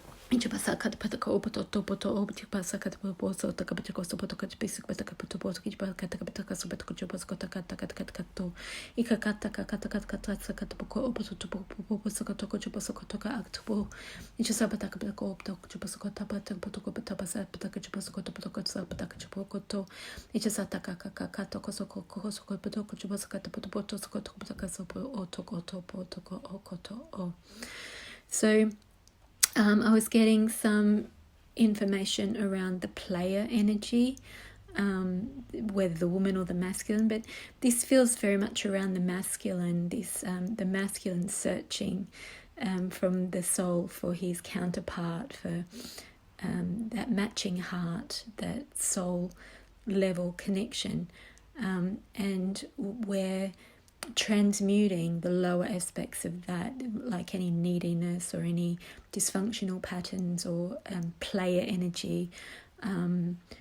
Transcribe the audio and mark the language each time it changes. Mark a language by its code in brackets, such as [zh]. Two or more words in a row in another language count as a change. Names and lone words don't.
[en] Ichi pasa kat pataka opoto poto obiti pasa kat poso taka patako so potaka basic pataka poto poto ichi pasa kat pataka so pataka jobas kota kata kat kat kato ika kata kata kat kata sakat poko opoto to popo sakato jobas kota akto ichi sapataka patako opto jobas kota pataka potoko patapasa pataka jobas kota potoko sapataka jobokoto ichi sataka kaka koso koko so potoko jobas kata poto so kota pataka so otoko potoko okoto o. So I was getting some information around the player energy, whether the woman or the masculine, but this feels very much around the masculine, the masculine searching from the soul for his counterpart, for that matching heart, that soul level connection, and where transmuting the lower aspects of that, like any neediness or any dysfunctional patterns or player energy, and